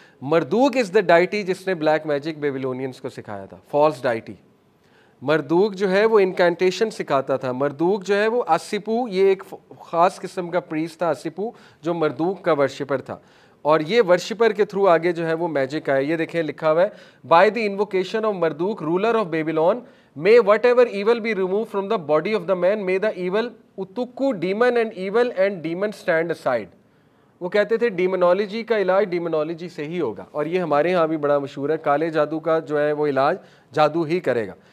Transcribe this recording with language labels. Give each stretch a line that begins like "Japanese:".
Urdu: مردوک از دا deity جس نے black magic بیبیلونینز کو سکھایا تھا, فالس ڈائٹی. مردوک جو ہے وہ انکینٹیشن سکھاتا تھا. مردوک جو ہے وہ آسیپو, یہ ایک خاص قسم کا پریسٹ تھا آسیپو جو مردوک کا ورشپر تھا, اور یہ ورشپر کے تھرو آگے جو ہے وہ میجک آیا. یہ دیکھیں لکھا ہوا ہے,
English: By the invocation of Marduk ruler of Babylon may whatever evil be removed from the body of the man, may the evil utukku demon and evil and demon stand aside.
Urdu: وہ کہتے تھے ڈیمونالوجی کا علاج ڈیمونالوجی سے ہی ہوگا, اور یہ ہمارے ہاں بھی بڑا مشہور ہے. کالے جادو کا جو ہے وہ علاج جادو ہی کرے گا.